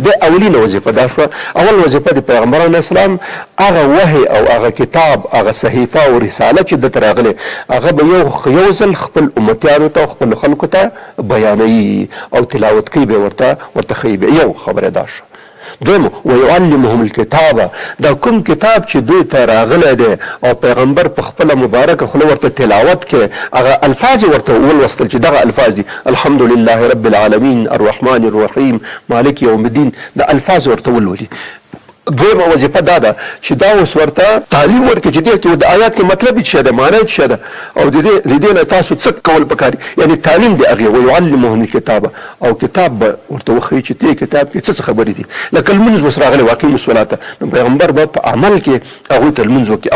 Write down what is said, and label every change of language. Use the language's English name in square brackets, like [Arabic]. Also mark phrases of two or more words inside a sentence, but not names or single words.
[Pashto] د اولینه وظیفه دا شوه. اول وظیفه د پیغمبر [Arabic] علیه السلام [Pashto] هغه وحی او هغه کتاب، هغه صحیفه او رساله چې دته راغلی، هغه به یو ځل خپل امتیانو ته او خپل خلکو ته بیانوي او تلاوت کوي، به ورته ښیي. یو خبره دا شوه. [Arabic] دویم ويعلمهم الكتاب، [Pashto] دا کوم کتاب چې دوی ته راغلی دی او پیغمبر په خپله مبارکه خوله ورته تلاوت کې هغه الفاظ ورته ولوستل چې دغه الفاظ دي [Arabic] الحمد لله رب العالمین الرحمن الرحیم مالک یوم الدین، [Pashto] دا الفاظ ورته ولولي. دویمه وظیفه دا ده چې دا اوس ورته تعلیم ورکړي چې دې د آیات کې مطلب څه ده، معنی څه ده، او د دې نه تاسو څه کول پکار، یعنی تعلیم دی هغې. [Arabic] ويعلمهم الکتاب، [Pashto] او کتاب به ورته وښیي چې دې کتاب کې څه خبرې دي، لکه لمونځ اوس راغلی [Arabic] واقعي الصلاة، [Pashto] نو پیغمبر به په عمل کې هغوی ته لمونځ وکړي.